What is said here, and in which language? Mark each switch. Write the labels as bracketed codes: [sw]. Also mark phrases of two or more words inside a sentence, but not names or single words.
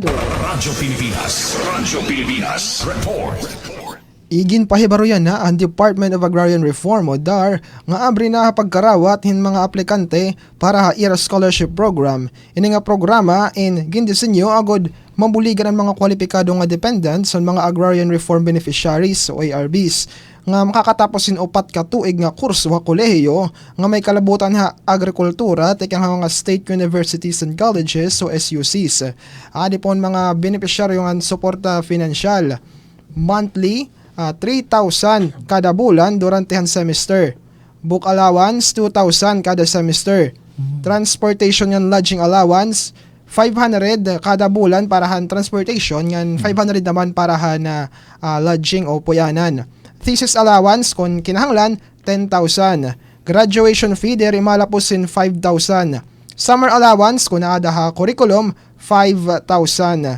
[war] Radyo Pilipinas report. Igin pahibaro yan ang Department of Agrarian Reform o DAR nga abri na pagkarawat hin mga aplikante para ha IRA scholarship program. Ini nga programa gindisenyo agod mabuligan ang mga kwalipikado nga dependents sa mga [en] agrarian reform beneficiaries [war] o ARBs nga makakatapos sin 4 ka tuig nga kurso ha kolehiyo nga may kalabutan ha agrikultura tekang mga [en] state universities and colleges [war] o SUCs. Adipon mga beneficiaryo nga suporta [en] financial monthly [war] 3,000 kada bulan durante ang semester. [en] Book allowance [war] 2,000 kada semester. [en] Transportation and lodging allowance [war] 500 kada bulan parahan transportation, yan 500 naman parahan lodging o puyanan. [en] Thesis allowance [war] kung kinahanglan 10,000. [en] Graduation fee [war] diri malapusin 5,000. [en] Summer allowance [war] kung naada ha curriculum 5,000.